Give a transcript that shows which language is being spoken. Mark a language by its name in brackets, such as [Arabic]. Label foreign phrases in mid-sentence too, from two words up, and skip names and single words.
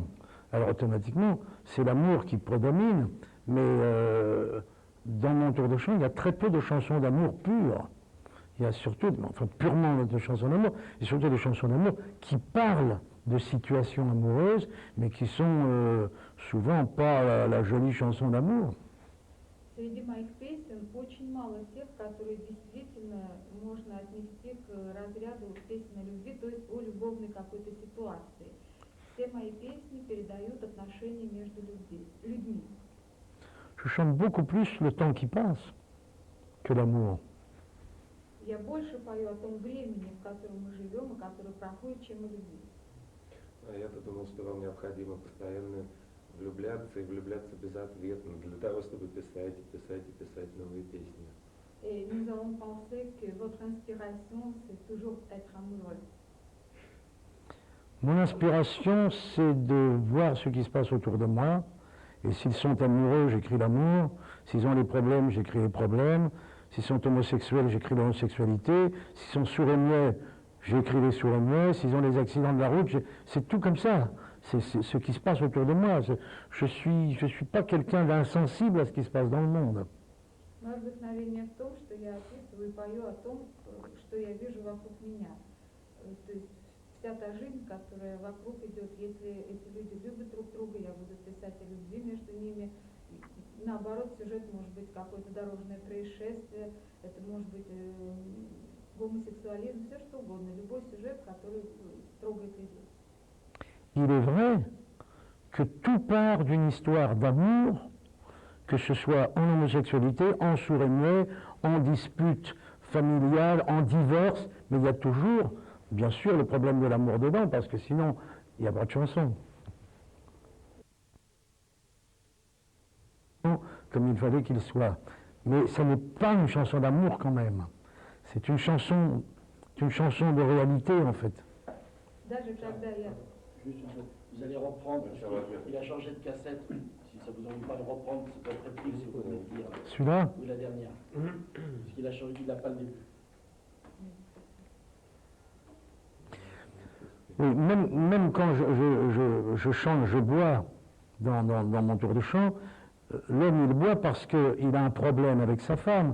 [French] Alors automatiquement, c'est l'amour qui prédomine, mais dans mon tour de chant, il y a très peu de chansons d'amour pures. Il y a surtout, enfin purement de chansons d'amour, et surtout des chansons d'amour qui parlent de situations amoureuses, mais qui sont souvent pas la jolie chanson d'amour. [Russian] Среди моих песен очень мало тех, которые действительно можно отнести к разряду песен о любви, то есть о любовной какой-то ситуации. Все мои песни передают отношения между людьми. [French] Je chante beaucoup plus le temps qui passe que l'amour. [Russian] Я больше пою о том времени, в котором мы живем и которое проходит, чем о любви. А я-то думал, что вам необходимо постоянно влюбляться и влюбляться безответно, для того, чтобы писать и писать и писать новые песни. [French] Et nous avons pensé que votre inspiration, c'est toujours être amoureux. Mon inspiration, c'est de voir ce qui se passe autour de moi. Et s'ils sont amoureux, j'écris l'amour. S'ils ont des problèmes, j'écris les problèmes. S'ils sont homosexuels, j'écris l'homosexualité. S'ils sont sourds et muets, j'écris les sourds et muets. S'ils ont des accidents de la route, c'est tout comme ça. C'est ce qui se passe autour de moi. Je suis pas quelqu'un d'insensible à ce qui se passe dans le monde. [Russian] Мое вдохновение в том, что я описываю и пою о том, что я вижу вокруг меня. То есть вся та жизнь, которая вокруг идет, если эти люди любят друг друга, я буду писать о любви между ними. Наоборот, сюжет может быть какое-то дорожное происшествие, это может быть гомосексуализм, все что угодно, любой сюжет, который трогает людей. [French] Il est vrai que tout part d'une histoire d'amour, que ce soit en homosexualité, en sourd et muet, en dispute familiale, en divorce, mais il y a toujours, bien sûr, le problème de l'amour dedans, parce que sinon, il n'y a pas de chanson. Comme il fallait qu'il soit. Mais ce n'est pas une chanson d'amour quand même. C'est une chanson de réalité en fait. [Russian] Даже когда я... [French] Juste une chose, vous allez reprendre, il a changé de cassette, si ça vous ennuie pas de reprendre cette réplique, si vous pouvez dire. Celui-là? Ou la dernière. Parce qu'il a changé, il n'a pas le début. Oui, même quand je chante, je bois dans mon tour de chant, l'homme il boit parce qu'il a un problème avec sa femme.